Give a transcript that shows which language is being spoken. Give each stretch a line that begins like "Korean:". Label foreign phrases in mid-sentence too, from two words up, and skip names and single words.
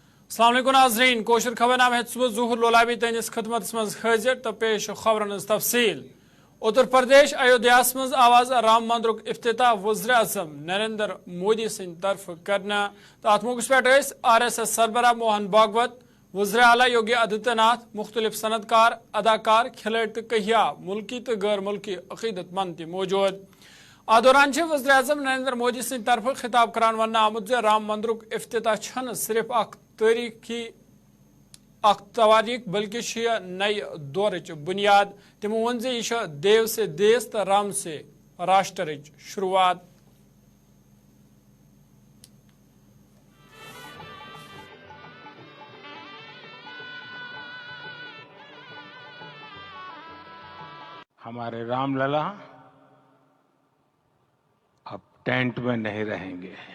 Kashmiri: अस्सलाम वालेकुम नाज़रीन कोशर खबर नाम है सुबह ज़ुहर लोलाबी तैनिस खदमत मज हाजिर तो पेश खबरन तफसील। उत्तर प्रदेश अयोध्या मज आवाज राम मंदिर इफ्तिताह वज़ीर आज़म नरेंद्र मोदी सिंद तरफ करना तो अत मौके पे RSS सरबराह मोहन भागवत वज़ीर आला योगी आदित्यनाथ मुख्तलिफ सनतकार अदाकार खिलाड़ी तो कहिया मुल्की तो गैर मुल्की अकीदतमंद ति मौजूद। आ दौरान वज़ीर आज़म नरेंद्र मोदी सिंद तरफ खिताब करान वन आमुत राम मंदिर इफ्तिताह सिर्फ तवारीख बल्कि नई दौर बुनियाद। तमो वन यह
Hindi: देव से देश
Kashmiri: तो
Hindi: राम से राष्ट्र
Kashmiri: शुरुआत।
Hindi: हमारे रामलला अब टेंट में नहीं रहेंगे।